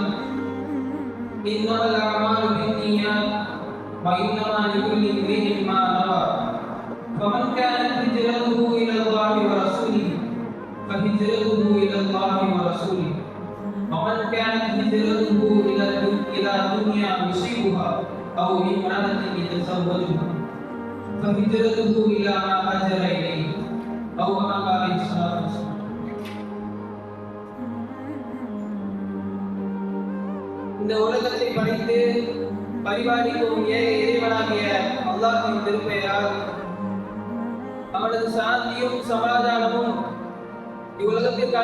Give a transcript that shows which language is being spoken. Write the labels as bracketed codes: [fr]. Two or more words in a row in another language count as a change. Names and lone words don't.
[ar] إنما الأعمال بالنيات وإنما لكل امرئ ما نوى فمن كانت هجرته إلى الله ورسوله فهجرته إلى الله ورسوله ومن كانت هجرته إلى دنيا يصيبها أو امرأة يتزوجها فهجرته إلى ما هاجر إليه أو كما قال عليه الصلاة والسلام. [ta] இந்த உலகத்தை படைத்து பரிபாலிக்கும் இறைவனாகிய அல்லாஹ்வின் திருப்பெயரால் அவனது சாந்தியும் சமாதானமும் இவ்வுலகத்திற்கு